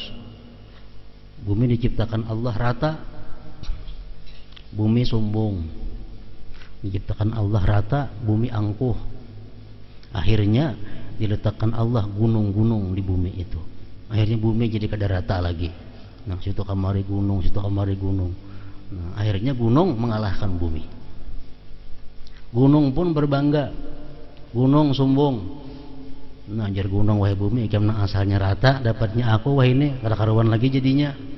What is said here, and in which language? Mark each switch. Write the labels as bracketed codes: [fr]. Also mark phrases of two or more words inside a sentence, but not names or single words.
[id] Bumi diciptakan Allah rata. Bumi sombong. Diciptakan Allah rata, bumi angkuh. Akhirnya diletakkan Allah gunung-gunung di bumi itu. [bjn] Akhirnya bumi jadi kada rata lagi. Nah, situ kamari gunung, situ kamari gunung. Nah, akhirnya gunung mengalahkan bumi. [id] Gunung pun berbangga. Gunung sombong. [bjn] Nah, jar gunung wahai bumi, ikam nang asalnya rata, dapatnya aku wah ini kada karuan lagi jadinya.